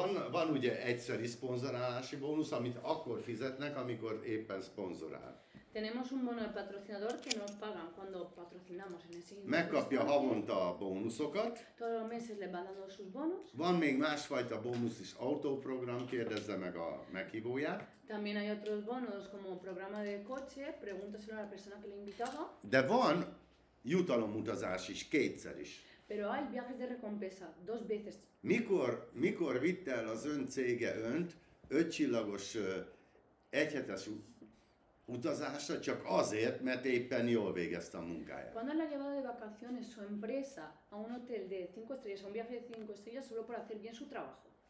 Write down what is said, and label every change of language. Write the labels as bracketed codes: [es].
[hu] Van ugye egyszeri szponzorálási bónusz, amit akkor fizetnek, amikor éppen szponzorál. [es] Tenemos un bono de patrocinador que nos pagan cuando patrocinamos en el siguiente [hu] Megkapja [es] restaurante. [hu] havonta a bónuszokat. [es] Todos los meses les van dando sus bonos. [hu] Van még másfajta bónusz is, autóprogram, kérdezze meg a meghívóját. [es] También hay otros bonos como programa de coche, pregúntaselo a la persona que le invitaba. [hu] De van jutalomutazás is, kétszer is. [es] Pero hay viajes de recompensa, 2 veces. [hu] Mikor vitte el az ön cége önt 5 csillagos egyhetes utazásra, csak azért, mert éppen jól végezte a munkáját. [es] ¿Cuándo le ha llevado de vacaciones su empresa a un hotel de 5 estrellas, a un viaje de 5 estrellas, solo por hacer bien su trabajo?